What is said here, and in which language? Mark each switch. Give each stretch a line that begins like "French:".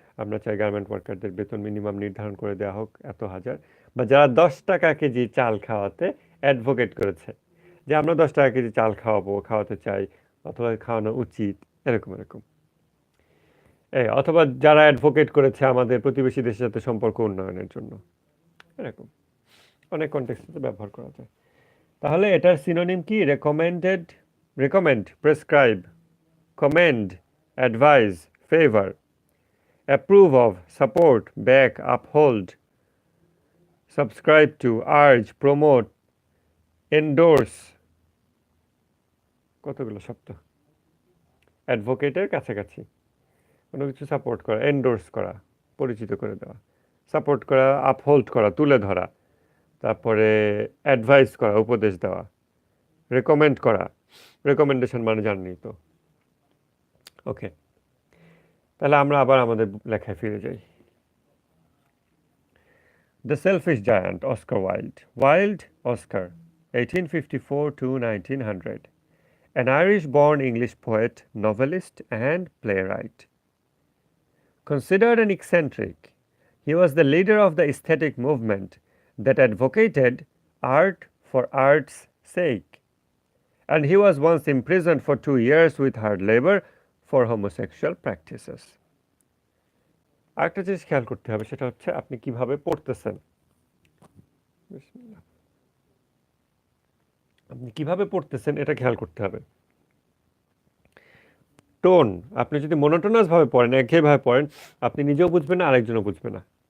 Bangla: আমরা চাই গার্মেন্ট ওয়ার্কারদের বেতন মিনিমাম নির্ধারণ করে দেওয়া হোক এত হাজার, বা যারা 10 টাকা কেজি চাল খাওয়াতে অ্যাডভোকেট করেছে যে আমরা 10 টাকা কেজি চাল খাওয়াতে চাই, অথবা খাওয়ানো উচিত, এরকম এরকম। অথবা যারা অ্যাডভোকেট করেছে আমাদের প্রতিবেশী দেশের সাথে সম্পর্ক উন্নয়নের জন্য, এরকম অনেক কনটেক্সটে ব্যবহার করা যায়। তাহলে এটার সিনোনিম কি?
English: recommend, prescribe, commend, advise, favour, approve of, support, back, uphold, subscribe to, urge, promote, endorse,
Bangla: কতগুলো শব্দ। অ্যাডভোকেটের কাছাকাছি কোনো কিছু সাপোর্ট করা, এন্ডোর্স করা, পরিচিত করে দেওয়া, সাপোর্ট করা, আপহোল্ড করা, তুলে ধরা, তারপরে অ্যাডভাইস করা, উপদেশ দেওয়া, রেকমেন্ড করা, রেকমেন্ডেশন মানে জাননি তো। ওকে, তাহলে আমরা আবার আমাদের লেখায় ফিরে যাই।
English: The Selfish Giant, Oscar Wilde. Wilde, Oscar, 1854 to 1900. An Irish-born English poet, novelist, and playwright. Considered an eccentric, he was the leader of the aesthetic movement that advocated art for art's sake. And he was once imprisoned for 2 years with hard labor for homosexual practices.
Bangla: আরেকটা জিনিস খেয়াল করতে হবে, সেটা হচ্ছে আপনি কিভাবে পড়তেছেন। আপনি কিভাবে পড়তেছেন এটা খেয়াল করতে হবে। টোন, আপনি যদি মনোটোনাস ভাবে পড়েন, একঘেয়েভাবে পড়েন, আপনি নিজেও বুঝবেন না, আরেকজনও বুঝবে না।